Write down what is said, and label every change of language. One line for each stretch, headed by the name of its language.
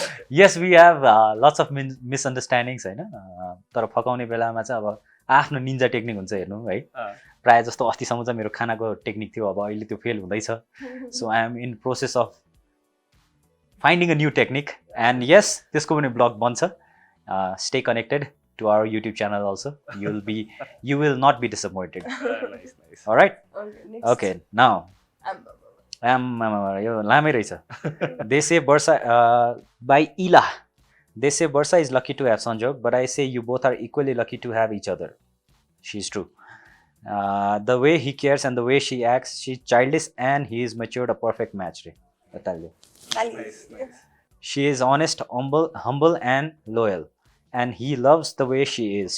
English: Yes, we have lots of misunderstandings हैन.
Nepali: तर फकाउने बेलामा चाहिँ अब आफ्नो निन्जा टेक्निक हुन्छ हेर्नु है. प्राय जस्तो अस्तिसम्म चाहिँ मेरो खानाको टेक्निक थियो अब अहिले त्यो फेल हुँदैछ.
English: So I am in process of finding a new technique and yes,
Nepali: त्यसको पनि ब्लग बन्छ.
English: Stay connected to our YouTube channel also. You will not be disappointed. Nice. All right?
Nepali: Okay, now यो लामै रहेछ.
English: They say Barsha by Ila. They say Barsha is lucky to have Sanjog, but I say you both are equally lucky to have each other. She's true. The way he cares and the way she acts, she's childish and he is matured, a perfect match. Nice. She is honest, humble and loyal. And he loves the way she is.